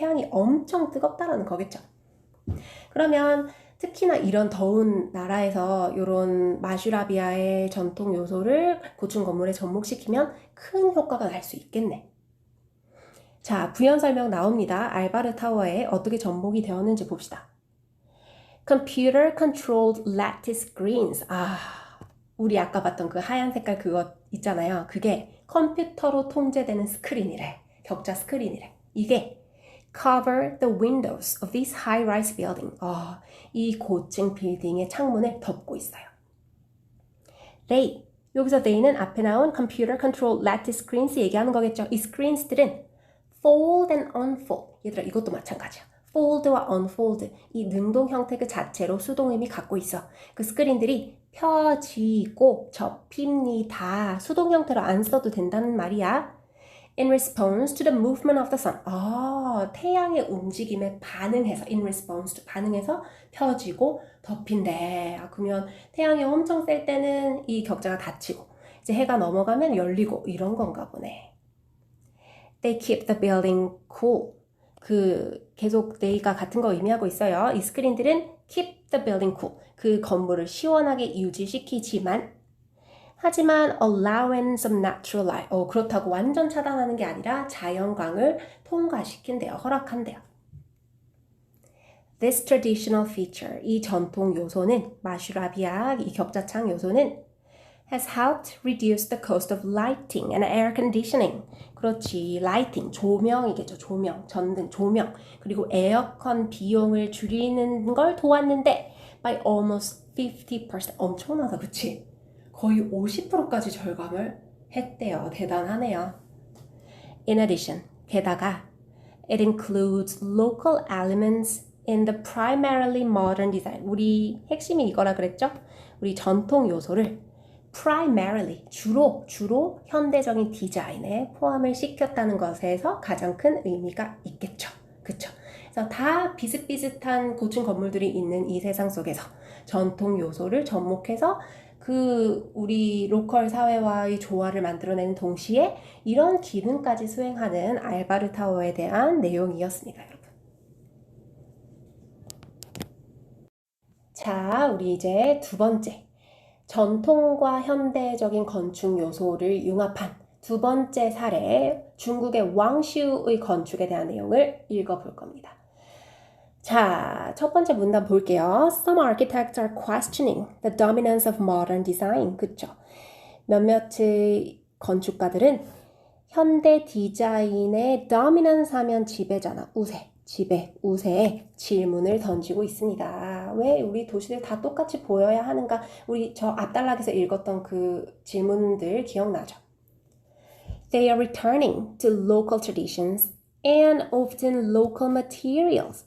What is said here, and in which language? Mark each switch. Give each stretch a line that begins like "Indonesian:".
Korean: 태양이 엄청 뜨겁다라는 거겠죠. 그러면 특히나 이런 더운 나라에서 이런 마슈라비아의 전통 요소를 고층 건물에 접목시키면 큰 효과가 날 수 있겠네. 자, 부연 설명 나옵니다. 알바르 타워에 어떻게 접목이 되었는지 봅시다.
English: Computer controlled lattice screens.
Korean: 우리 아까 봤던 그 하얀 색깔 그거 있잖아요. 그게 컴퓨터로 통제되는 스크린이래. 격자 스크린이래. 이게
English: cover the windows of this high-rise building.
Korean: 이 고층 빌딩의 창문을 덮고 있어요. They, 여기서 they는 앞에 나온
English: computer controlled lattice screens
Korean: 얘기하는 거겠죠.
English: 이 screens들은 fold and unfold.
Korean: 얘들아 이것도 마찬가지야. fold와 unfold, 이 능동 형태 그 자체로 수동의미 갖고 있어. 그 스크린들이 펴지고 접힙니다. 수동 형태로 안 써도 된다는 말이야.
English: In response to the movement of the sun.
Korean: 태양의 움직임에 반응해서,
English: in response to,
Korean: 반응해서 펴지고 덮인대. 그러면 태양이 엄청 셀 때는 이 격자가 닫히고, 이제 해가 넘어가면 열리고, 이런 건가 보네.
English: They keep the building cool.
Korean: 계속 they가 같은 거 의미하고 있어요. 이 스크린들은
English: keep the building cool.
Korean: 그 건물을 시원하게 유지시키지만, 하지만
English: allowing some natural light.
Korean: 그렇다고 완전 차단하는 게 아니라 자연광을 통과시킨대요. 허락한대요.
English: This traditional feature,
Korean: 이 전통 요소는,
English: 마슈라비아, 이 격자창 요소는 has helped reduce the cost of lighting and air conditioning.
Korean: 그렇지, lighting, 조명이겠죠. 조명, 전등, 조명. 그리고 에어컨 비용을 줄이는 걸 도왔는데
English: by almost 50%.
Korean: 엄청나다, 그치? 거의 50%까지 절감을 했대요. 대단하네요.
English: In addition,
Korean: 게다가
English: it includes local elements in the primarily modern design.
Korean: 우리 핵심이 이거라 그랬죠? 우리 전통 요소를 primarily, 주로 현대적인 디자인에 포함을 시켰다는 것에서 가장 큰 의미가 있겠죠. 그쵸? 그래서 다 비슷비슷한 고층 건물들이 있는 이 세상 속에서 전통 요소를 접목해서 우리 로컬 사회와의 조화를 만들어내는 동시에 이런 기능까지 수행하는 알바르 타워에 대한 내용이었습니다, 여러분. 자, 우리 이제 두 번째. 전통과 현대적인 건축 요소를 융합한 두 번째 사례, 중국의 왕슈의 건축에 대한 내용을 읽어볼 겁니다. 자, 첫 번째 문단 볼게요.
English: Some architects are questioning the dominance of modern design.
Korean: 그쵸? 몇몇의 건축가들은 현대 디자인의 dominance 하면 지배잖아. 우세에 질문을 던지고 있습니다. 왜 우리 도시들 다 똑같이 보여야 하는가? 우리 저 앞단락에서 읽었던 그 질문들 기억나죠?
English: They are returning to local traditions and often local materials.